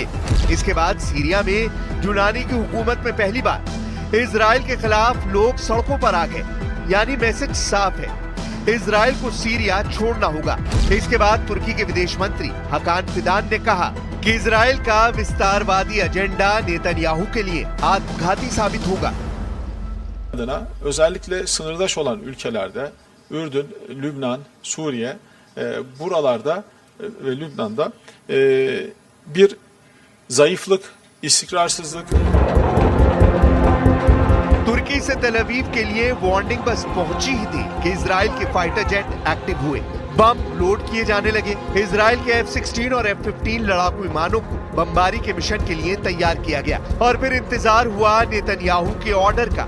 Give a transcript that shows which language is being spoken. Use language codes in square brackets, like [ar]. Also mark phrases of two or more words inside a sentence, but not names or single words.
[hi] इसके बाद सीरिया में जुलानी की हुकूमत में पहली बार इजराइल के खिलाफ लोग सड़कों पर आ गए, यानी मैसेज साफ है, इजराइल को सीरिया छोड़ना होगा। इसके बाद तुर्की के विदेश मंत्री हाकान फिदान ने कहा कि इजराइल का विस्तारवादी एजेंडा नेतन्याहू के लिए आत्मघाती साबित होगा। [tr] adına özellikle sınırdaş olan ülkelerde Ürdün, Lübnan, Suriye buralarda ve Lübnan'da bir zayıflık, istikrarsızlık. [hi] तुर्की से तेल अवीव के लिए वार्निंग बस पहुंची ही थी कि इजराइल के [en] fighter jet [hi] एक्टिव हुए, बम लोड किए जाने लगे। इजराइल के F-16 और F-15 लड़ाकू विमानों को बमबारी के मिशन के लिए तैयार किया गया और फिर इंतजार हुआ नेतन्याहू के ऑर्डर का।